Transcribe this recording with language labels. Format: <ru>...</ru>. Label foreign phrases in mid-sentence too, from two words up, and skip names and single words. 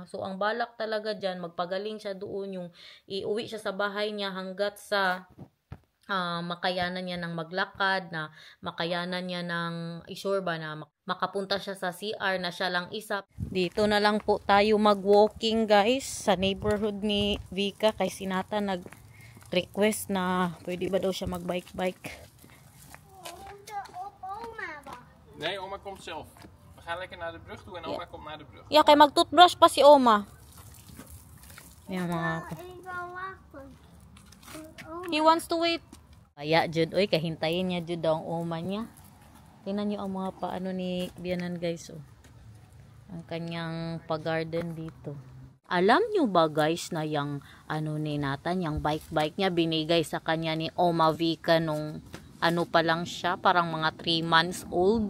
<tl>So ang balak talaga dyan, magpagaling siya doon, yung iuwi siya sa bahay niya hanggat sa makayanan niya ng maglakad, na makayanan niya ng isure ba na makapunta siya sa CR na siya lang isa. Dito na lang po tayo mag-walking, guys, sa neighborhood ni Vika kay Sinata nag-request na pwede ba daw siya mag-bike.</tl> <nl>Nee, Oma komt zelf. We gaan lekker naar de brug toe en Oma komt naar de brug. Yeah,</nl> <tl>kay mag-toothbrush pa si Oma. Yan mga</tl> <en>He wants to wait.</en> <tl>Kaya jud, oy, kahintayin niya jud daw ang Oma niya. Tingnan niyo ang mga paano ni Bianan, guys, oh. Ang kanyang pa-garden dito. Alam niyo ba, guys, na yung ano ni Nathan, yung bike niya binigay sa kanya ni Oma Vika nung ano pa lang siya, parang mga 3 months old.</tl>